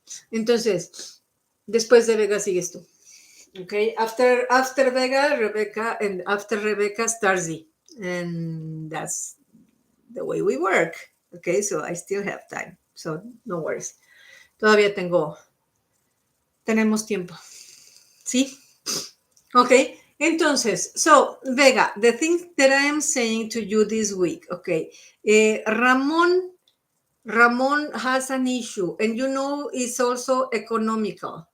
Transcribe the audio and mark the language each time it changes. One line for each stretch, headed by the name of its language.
Spanish: Entonces, después de Vega sigues tú.
English: Ok, after Vega, Rebecca, and after Rebecca, Starzy. And that's the way we work. Okay, so I still have time. So no worries.
Spanish: Todavía tenemos tiempo. ¿Sí?
English: Okay, entonces, so Vega, the thing that I am saying to you this week, okay, Ramon has an issue, and it's also economical.